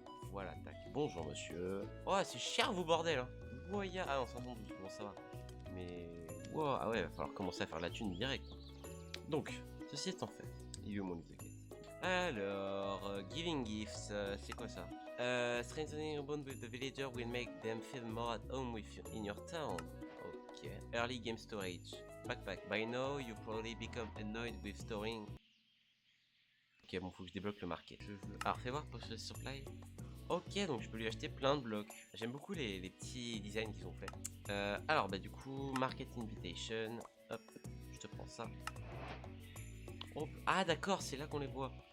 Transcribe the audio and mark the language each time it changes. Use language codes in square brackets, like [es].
[fr] Voilà, tac. Bonjour monsieur. Oh c'est cher vous bordel hein. Voya. Ah non, 512, bon ça va. Mais... Wow, ah ouais, il va falloir commencer à faire la thune direct. Donc, ceci étant fait, il est où mon exécutif? Alors, [en] giving gifts, [fr] c'est quoi ça? [en] Strengthening a bond with the villager will make them feel more at home with you in your town. Ok. Early game storage. Backpack. By now, you probably become annoyed with storing. [fr] Ok, bon, faut que je débloque le market. Alors, fais voir pour ce supply. Ok, donc je peux lui acheter plein de blocs. J'aime beaucoup les petits designs qu'ils ont fait. Alors, bah du coup, Market Invitation. Hop, je te prends ça. Hop. Ah d'accord, c'est là qu'on les voit.